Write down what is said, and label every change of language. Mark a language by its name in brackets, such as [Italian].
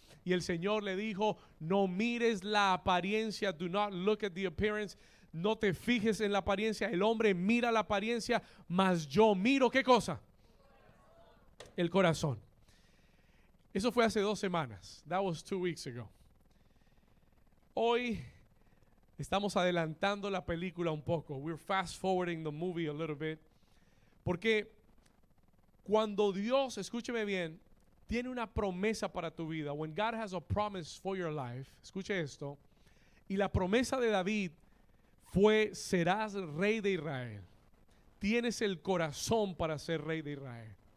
[Spanish] Y el Señor le dijo, no mires la apariencia, [English] do not look at the appearance, [Spanish] no te fijes en la apariencia. El hombre mira la apariencia, mas yo miro, ¿qué cosa? El corazón. Eso fue hace 2 semanas. [English] That was 2 weeks ago. [Spanish] Hoy estamos adelantando la película un poco. [English] We're fast forwarding the movie a little bit. [Spanish] Porque cuando Dios, escúcheme bien, tiene una promesa para tu vida, [English] when God has a promise for your life, [Spanish] escuche esto, y la promesa de David fue, serás rey de Israel. Tienes el corazón para ser rey de Israel.